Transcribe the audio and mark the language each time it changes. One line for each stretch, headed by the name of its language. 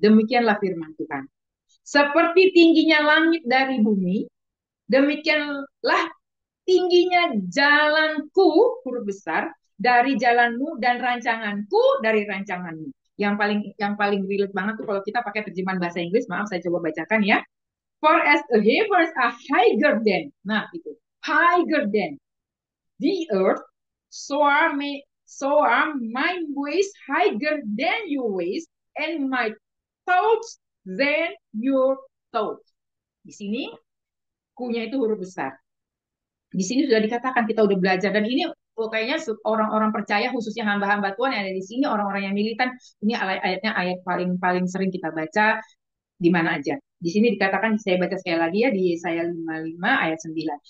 Indonesian: Demikianlah firman Tuhan. Seperti tingginya langit dari bumi, demikianlah tingginya jalanku, huruf besar, dari jalanmu dan rancanganku dari rancanganmu. Yang paling relate banget tuh kalau kita pakai terjemahan bahasa Inggris, maaf saya coba bacakan ya.
English: For as the heavens are higher than,
Indonesian: nah itu,
English: higher than the earth, so are my ways higher than your ways, and my thoughts than your thoughts.
Indonesian: Di sini kunya itu huruf besar. Di sini sudah dikatakan kita udah belajar dan ini kayaknya orang-orang percaya khususnya hamba-hamba Tuhan yang ada di sini orang-orang yang militan ini ayatnya ayat paling paling sering kita baca di mana aja. Di sini dikatakan saya baca sekali lagi ya di Yesaya 55 ayat 9.